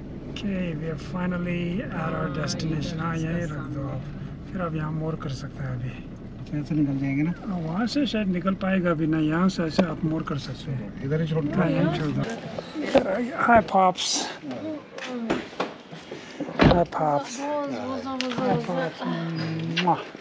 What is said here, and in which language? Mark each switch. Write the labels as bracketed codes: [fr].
[en] Okay, we are finally at our destination. [hi] हाँ यहीं रख दो आप फिर आप यहाँ मोर कर सकते हैं अभी ऐसे निकल जाएंगे ना वहाँ से शायद निकल पाएगा अभी ना यहाँ से ऐसे आप मोर कर सकते हैं इधर ही छोड़ हाँ यहीं छोड़ दो [en] Hi Pops Hi Pops Hi Pops Mwah.